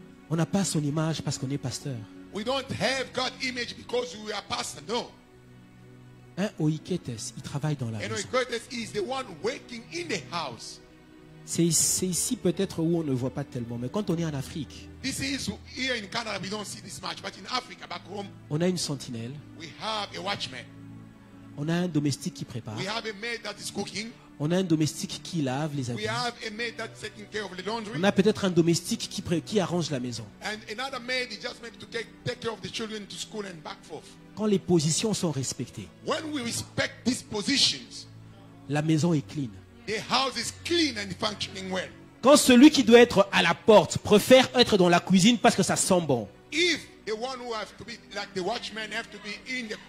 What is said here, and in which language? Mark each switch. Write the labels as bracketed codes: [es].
[fr] On n'a pas son image parce qu'on est pasteur. [en] We don't have God's image because we are pastor. No. [fr] Oiketes, il travaille dans la maison. [en] Is the one working in the house. [fr] C'est ici peut-être où on ne voit pas tellement, mais quand on est en Afrique, [en] this is here in Canada we don't see this much, but in Africa back home, [fr] on a une sentinelle. [en] We have a watchman. [fr] On a un domestique qui prépare. [en] We have a maid that is cooking. [fr] On a un domestique qui lave les habits. [en] We have a maid that's taking care of the laundry. [fr] On a peut-être un domestique qui arrange la maison. [en] And another maid is just maybe to take care of the children to school and back forth. [fr] Quand les positions sont respectées, [en] when we respect these positions, [fr] la maison est clean. [en] The house is clean and functioning well. [fr] Quand celui qui doit être à la porte préfère être dans la cuisine parce que ça sent bon, [en] if the one who have to be like the watchman have to be in